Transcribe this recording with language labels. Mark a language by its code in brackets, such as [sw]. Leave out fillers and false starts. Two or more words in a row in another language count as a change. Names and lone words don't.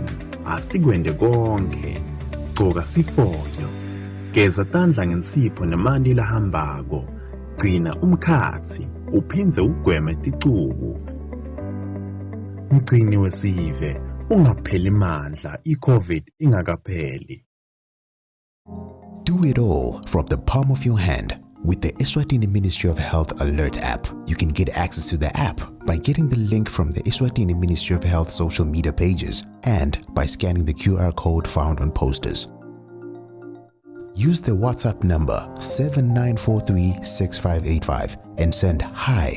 [ss] Asikwende konke, gcoka sifonyo, geza tandla ngensipho nemanti lahambako, gcina umkhatsi, uphindze ugweme ticubu. Mgcini wesive, ungapheli mandla, i-COVID ingakapheli. [en] Do it all from the palm of your hand with the Eswatini Ministry of Health Alert app. You can get access to the app by getting the link from the Eswatini Ministry of Health social media pages and by scanning the QR code found on posters. Use the WhatsApp number 79436585 and send hi.